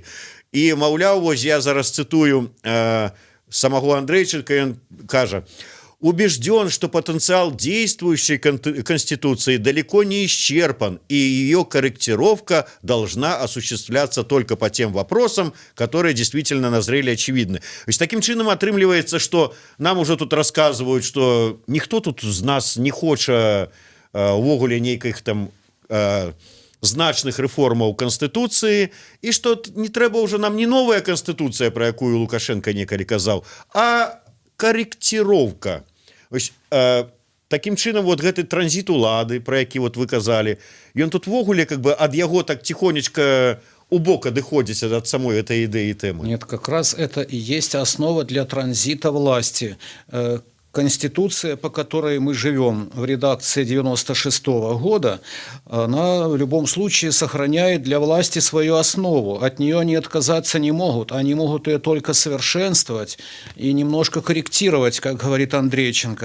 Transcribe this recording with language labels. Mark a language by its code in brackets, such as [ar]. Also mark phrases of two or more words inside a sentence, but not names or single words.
[be] І, маўляў, я зараз цытую [ru] самого Андрейченко, [be] ён кажа: [ru] убежден, что потенциал действующей Конституции далеко не исчерпан, и ее корректировка должна осуществляться только по тем вопросам, которые действительно назрели очевидны. То есть таким [be] чином атрымліваецца, [ru] что нам уже тут рассказывают, что никто тут из нас не хочет [be] увогуле нейкіх там значных рэформаў [ru] Конституции, и что [be] не трэба [ru] уже нам не новая Конституция, [be] про якую Лукашенко некалі казаў, [ru] а корректировка. [be] Таким чынам гэты транзит улады, про які вы казалі, ён тут вогуле ад яго так тихонечко убок адыходзіць ад [ru] самой этой [be] ідэі тэмы. [ru] Нет, как раз это и есть основа для транзита власти. Конституция, по которой мы живем в редакции 96-го года, она в любом случае сохраняет для власти свою основу. От нее они отказаться не могут. Они могут ее только совершенствовать и немножко корректировать, как говорит Андрейченко.